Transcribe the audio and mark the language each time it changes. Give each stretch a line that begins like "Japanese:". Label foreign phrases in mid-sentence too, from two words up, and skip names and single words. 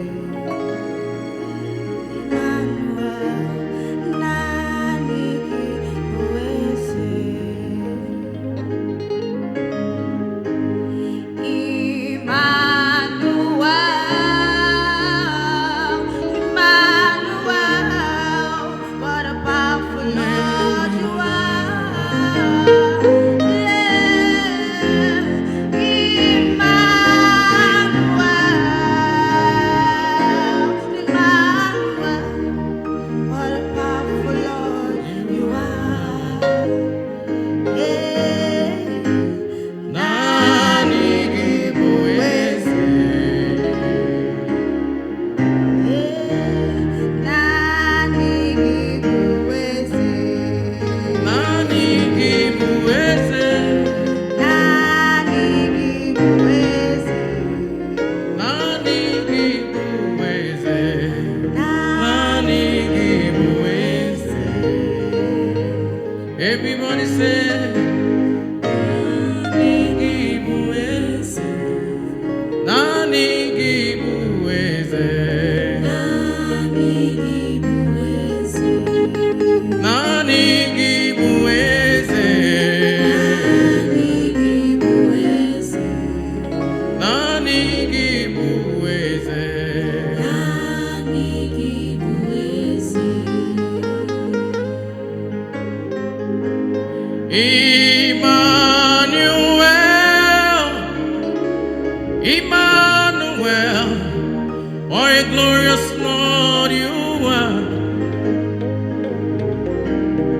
Swahili: Emmanuel, nani gibuwezi.
English: Emmanuel, what a powerful Lord you are. Emmanuel, what a powerful Lord you are.
Swahili: Nani gibuwezi, Nani gibuwezi. nani gibuwezi, Nani gibuwezi. nani gibuwezi, nani Nani gibuwezi.
English: Everybody say,
Swahili: nani gibuwezi, nani gibuwezi, Nani gibuwezi. nani gibuwezi, Nani gibuwezi. nani gibuwezi. Nani gibuwezi.
English: Emmanuel, Emmanuel, what a glorious Lord you are.